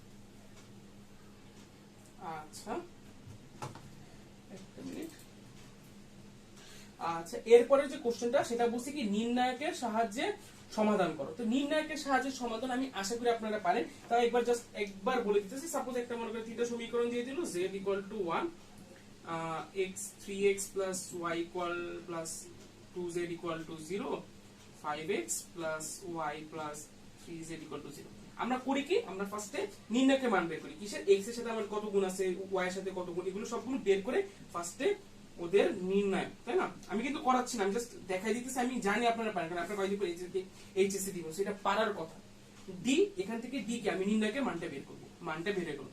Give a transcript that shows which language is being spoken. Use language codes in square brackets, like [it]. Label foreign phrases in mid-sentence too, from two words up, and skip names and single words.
[bn] আচ্ছা, একটা মিনিট। আচ্ছা, এরপরে যে কোশ্চেনটা সেটা বলছি কি নির্ণায়কের সাহায্যে সমাধান করো। তো নির্ণায়কের সাহায্যে সমাধান আমি আশা করি আপনারা পারেন। তাও একবার বলে দিতেছি। সাপোজ একটা মনে করে থিটা সমীকরণ দিয়ে দিল, z = 1, x 3x + y + 2z = 0, 5x + y + 3z = 0। আমরা করি কি? আমরা ফার্স্টে নির্ণায়কের মান বের করি। কিসের? x এর সাথে আমার কত গুণ আছে, y এর সাথে কত গুণ, এগুলো সবগুলো বের করে ফার্স্টে ওদের নির্ণয়, তাই না? আমি কিন্তু করাচ্ছি না, আমি জাস্ট দেখাই দিতেছি। আমি জানি আপনারা পারেন, কারণ আপনারা কয়দিন পর এইচএসসি দিব, সেটা পারার কথা। ডি, এখান থেকে ডি কে আমি নির্ণায়কের মানটা বের করব, মানটা বের করব।